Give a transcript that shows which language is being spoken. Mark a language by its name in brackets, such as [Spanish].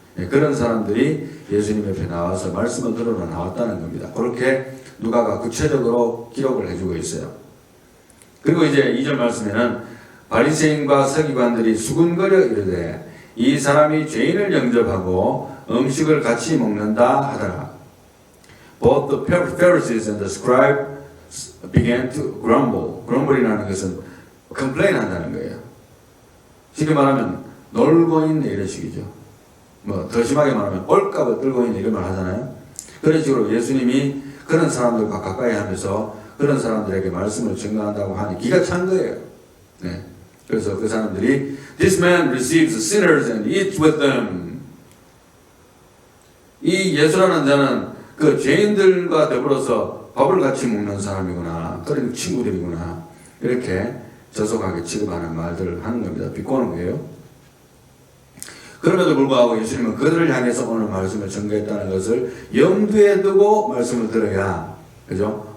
[Korean] 그런 사람들이 예수님 옆에 나와서 말씀을 들으러 나왔다는 겁니다. 그렇게 누가가 구체적으로 기록을 해주고 있어요. 그리고 이제 2절 말씀에는 바리새인과 서기관들이 수군거려 이르되 이 사람이 죄인을 영접하고 음식을 같이 먹는다 하더라. [English] Both the Pharisees and the scribes began to grumble. [Korean] grumble이라는 것은 complain 한다는 거예요. 쉽게 말하면 놀고 있는 이런 식이죠. 뭐 더 심하게 말하면 올값을 들고 있는 이런 말 하잖아요. 그런 식으로 예수님이 그런 사람들과 가까이 하면서 그런 사람들에게 말씀을 전가한다고 하니 기가 찬 거예요. 네. 그래서 그 사람들이 [English] This man receives sinners and eats with them. [Korean] 이 예수라는 자는 그 죄인들과 더불어서 밥을 같이 먹는 사람이구나. 그런 친구들이구나. 이렇게 저속하게 취급하는 말들을 하는 겁니다. 비꼬는 거예요. 그럼에도 불구하고 예수님은 그들을 향해서 오늘 말씀을 전가했다는 것을 염두에 두고 말씀을 들어야, 그죠?